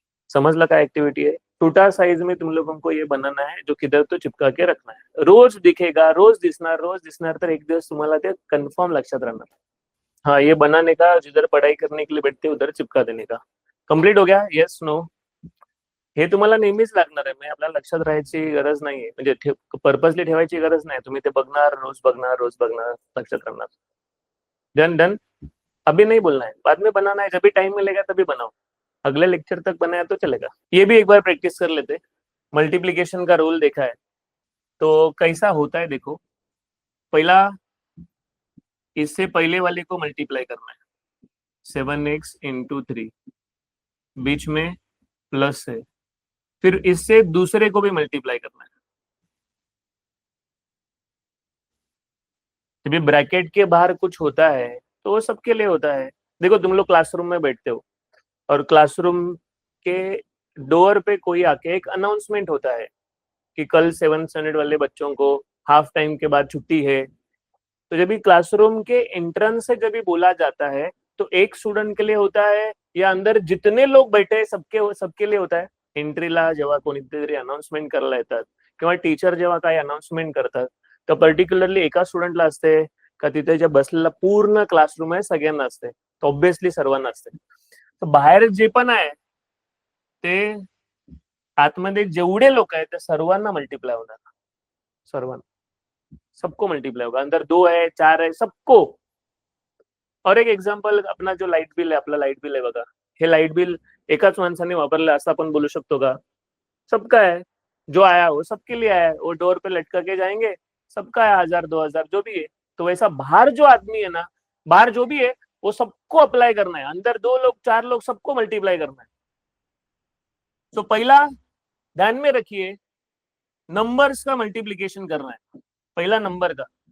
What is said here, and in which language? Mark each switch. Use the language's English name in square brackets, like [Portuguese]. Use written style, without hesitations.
[Hindi] समझ लगा एक्टिविटी है। छोटा साइज में तुम लोगों को ये बनाना है, जो किधर तो चिपका के रखना है, रोज दिखेगा, [Marathi] रोज दिसणार तर एक दिवस तुम्हाला ते कन्फर्म लक्षात राहणार। [Hindi] हाँ, ये बनाने का, जिधर पढ़ाई करने के लिए बैठते उधर चिपका देने का। कंप्लीट हो गया? Yes no? [Marathi] हे तुम्हाला नेहमीच लागणार आहे, म्हणजे आपल्याला लक्षात राहायची गरज नाहीये, म्हणजे पर्पजली ठेवायची गरज नाही, तुम्ही ते बघणार, रोज बघणार, लक्षात राहणार। [English] Done done. [Hindi] अभी नहीं बोलना है, बाद में बनाना है, जब भी टाइम मिलेगा तभी बनाओ। अगले लेक्चर तक बनाया तो चलेगा। ये भी एक बार प्रैक्टिस कर लेते। मल्टीप्लीकेशन का रूल देखा है तो कैसा होता है, देखो। पहला, इससे पहले वाले को मल्टीप्लाई करना है, 7x इंटू 3, बीच में प्लस है, फिर इससे दूसरे को भी मल्टीप्लाई करना है। जब ब्रैकेट के बाहर कुछ होता है तो वो सबके लिए होता है। देखो, तुम लोग क्लासरूम में बैठते हो और क्लासरूम के डोर पे कोई आके एक अनाउंसमेंट होता है कि कल 7th स्टैंडर्ड वाले बच्चों को हाफ टाइम के बाद छुट्टी है। तो जब भी क्लासरूम के एंट्रेंस से जब भी बोला जाता है तो एक स्टूडेंट के लिए होता है या अंदर जितने लोग बैठे हैं सबके लिए होता है? [Marathi] एंट्रीला जेव्हा कोणीतरी अनाउन्समेंट करायला येतात किंवा टीचर जेव्हा काही अनाउन्समेंट करतात, तर पर्टिक्युलरली एका स्टुडंटला असते का तिथे जे बसलेला पूर्ण क्लासरूम आहे सगळ्यांना असते? तर ऑब्विसली सर्वांना असते। तर बाहेर जे पण आहे ते आतमध्ये जेवढे लोक आहेत त्या सर्वांना मल्टीप्लाय होणार, सर्वांना, [Hindi] सबको मल्टीप्लाई होगा। अंदर 2 है, 4 है, सबको। [Marathi] और एक एग्जांपल, अपना जो लाईट बिल आहे, आपला लाईट बिल आहे बघा, हे लाईट बिल एकाच माणसाने वापरलं असं आपण बोलू शकतो का? [Hindi] सबका है, जो आया वो सबके लिए आया है, वो डोर पे लटका के जाएंगे, सबका है, 1000 2000 जो भी है। तो वैसा बाहर जो आदमी है ना, बाहर जो भी है वो सबको अप्लाई करना है, अंदर 2 लोग 4 लोग सबको मल्टीप्लाई करना है। तो पहला ध्यान में रखिए, नंबर्स का मल्टीप्लीकेशन करना है, पहला नंबर का।